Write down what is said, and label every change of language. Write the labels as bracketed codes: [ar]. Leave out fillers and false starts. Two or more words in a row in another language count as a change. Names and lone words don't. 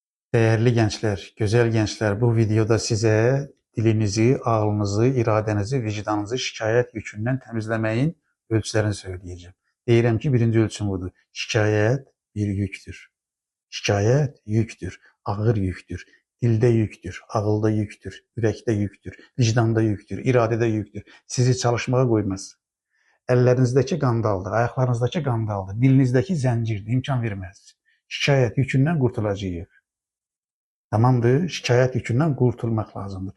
[tr] Değerli gençler, güzel gençler, bu videoda size dilinizi, ağlınızı, iradenizi, vicdanınızı şikayet yükünden temizlemeyin ölçülerini söyleyeceğim. [az] Deyirəm ki, birinci ölçüm budur. Şikayet bir yüktür. Şikayet yüktür, ağır yüktür. Dildə yüktür, ağılda yüktür, ürəkdə yüktür, vicdanda yüktür, iradədə yüktür. Sizi çalışmağa qoymaz. Əllərinizdəki qandaldır, ayaqlarınızdakı qandaldır, dilinizdəki zəncirdir, imkan verməz. Şikayət yükündən qurtulacağıq. Tamamdır, şikayət yükündən qurtulmaq lazımdır.